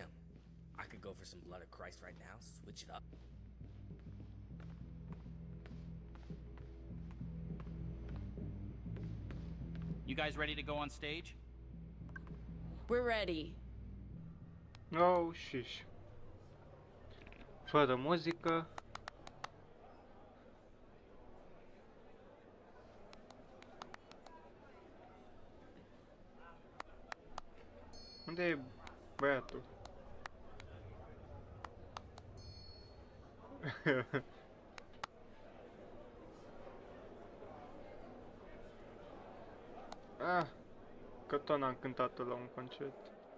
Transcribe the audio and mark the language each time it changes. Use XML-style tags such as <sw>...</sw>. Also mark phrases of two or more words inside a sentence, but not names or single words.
<en>I could go for some blood of Christ right now. Switch it up. You guys ready to go on stage? We're ready. Oh, shish.</en> <ro>Fără muzică. Unde e băiatul? Ah, că tot n-am cântat la un concert.</ro>